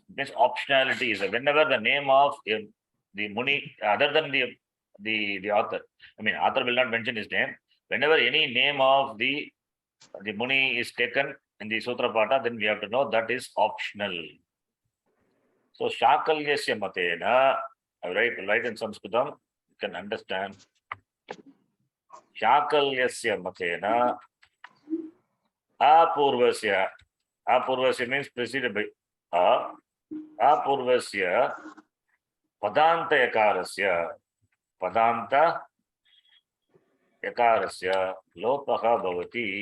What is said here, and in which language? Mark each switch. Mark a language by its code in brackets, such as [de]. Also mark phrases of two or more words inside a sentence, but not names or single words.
[en] It means optionality is whenever the name of the Muni, other than the author, I mean, author will not mention his name. Whenever any name of the Muni is taken in the [sa] Sutra Pata, [en] then we have to know that is optional. So, [sa] Shakalyasya Matena, [en] I write in Saṃskṛtam, you can understand. [sa] Shakalyasya Matena, Apurvasya. [en] Apurvasya means preceded by [sa] Apurvasya Padanta Yakarasya. Padanta Yakarasya Lopaha Bhavati.